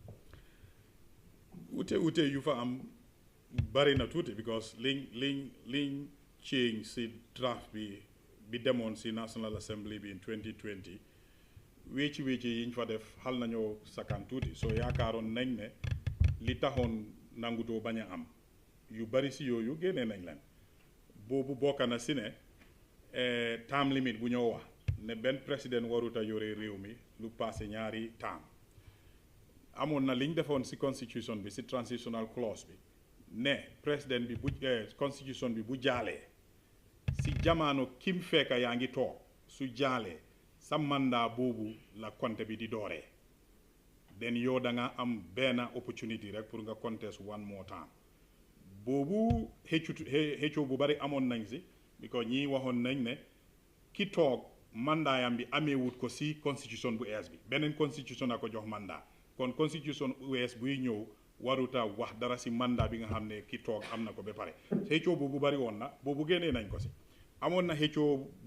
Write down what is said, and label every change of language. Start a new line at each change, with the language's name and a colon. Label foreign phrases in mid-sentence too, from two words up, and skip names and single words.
Wolof: ute yu fa am bari na tuuti because liñ change si draft bi demoon si National Assembly bi in 2020 wécci yiñ fa def xal nañoo sakkan tuuti so yaakaaroon nañ ne li taxoon nangutoo bañ a am yu bari si yooyu génnee nañ leen boobu bokk na si ne
English: term limit
Wolof: bu ñoo wax ne benn président warut a yore réew mi lu passé ñaari term amoon na liñ defoon si constitution bi si
English: transitional clause
Wolof: bi ne président bi bu constitution bi bu jaalee si jamono kim fekka yaa ngi toog su jaalee sa mandat boobu la compte bi di dooree den yow da nga am benn opportunity rek pour nga
English: contest one more time
Wolof: boobu xëccoo bu bari amoon nañ si because ñii waxoon nañ ne ki toog mandaayam bi amee wut ko si constitution bu ees bi beneen constitution a ko jox mandat kon constitution bu ees buy ñëw waruta wax dara si mandat bi nga xam ne ki toog am na ko ba pare xëccoo bu bari woon na boobu génnee nañ ko si amoon na xëccoo